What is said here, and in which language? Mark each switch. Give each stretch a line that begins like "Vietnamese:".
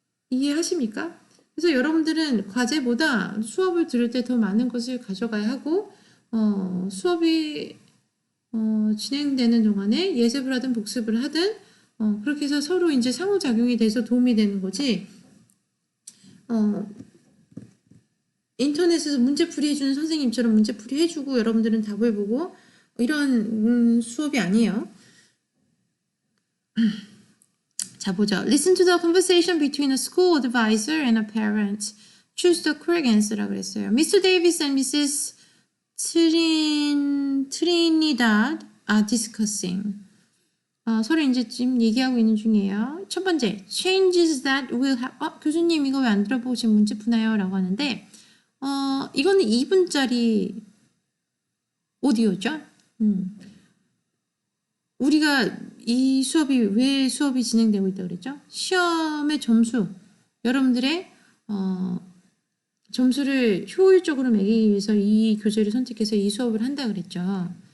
Korean: 이해하십니까? 그래서 여러분들은 과제보다 수업을 들을 때 더 많은 것을 가져가야 하고 수업이 진행되는 동안에 예습을 하든 복습을 하든 그렇게 해서 서로 이제 상호작용이 돼서 도움이 되는 거지. 인터넷에서 문제풀이 해주는 선생님처럼 문제풀이 해주고 여러분들은 답을 보고 이런 수업이 아니에요. 자, 보죠.
English: Listen to the conversation between a school advisor and a parent. Choose the correct answer
Korean: 라고 그랬어요.
English: Mr. Davis and Mrs. Trinidad are discussing.
Korean: 서로 이제 지금 얘기하고 있는 중이에요. 첫 번째,
English: changes that will have.
Korean: 교수님 이거 왜 안 들어보고 지금 문제 푸나요? 라고 하는데, 이거는 2분짜리 오디오죠. 우리가 이 수업이 왜 수업이 진행되고 있다고 그랬죠? 시험의 점수, 여러분들의 점수를 효율적으로 매기기 위해서 이 교재를 선택해서 이 수업을 한다 그랬죠.